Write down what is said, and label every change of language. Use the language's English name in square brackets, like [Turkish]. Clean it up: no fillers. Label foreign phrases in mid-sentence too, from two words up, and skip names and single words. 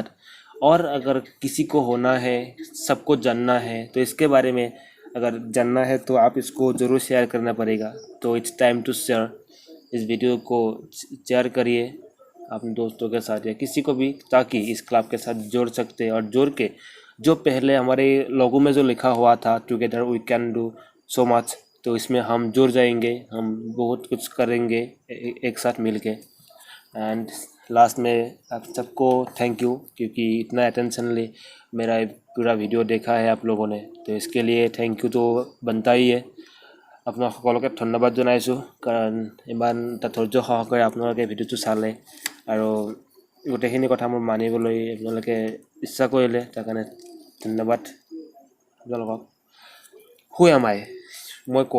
[Hindi] और अगर किसी को होना है, सबको जानना है, तो इसके बारे में अगर जानना है तो आप इसको ज़रूर शेयर करना पड़ेगा। तो [English] it's time to share, [Hindi] इस वीडियो को शेयर करिए अपने दोस्तों के साथ या किसी को भी, ताकि इस क्लब के साथ जोड़ सकते और जोड़ के जो पहले हमारे लोगों में जो लिखा हुआ था [English] together we can do, so much. [Hindi] तो इसमें हम जुड़ जाएंगे, हम बहुत कुछ करेंगे एक साथ मिल के। [English] and last [Hindi] में आप सबको [English] thank you, [Hindi] क्योंकि इतना अटेंशनली मेरा पूरा वीडियो देखा है आप लोगों ने, तो इसके लिए [English] thank you [Hindi] तो बनता ही है। [Assamese] আপোনাক সকলোকে ধন্যবাদ জনাইছোঁ, কাৰণ ইমান এটা ধৈৰ্য সহকাৰে আপোনালোকে ভিডিঅ'টো চালে আৰু গোটেইখিনি কথা মোৰ মানিবলৈ আপোনালোকে ইচ্ছা কৰিলে, তাৰ কাৰণে ধন্যবাদ আপোনালোকক। [English] who am I, [Assamese] মই কোন?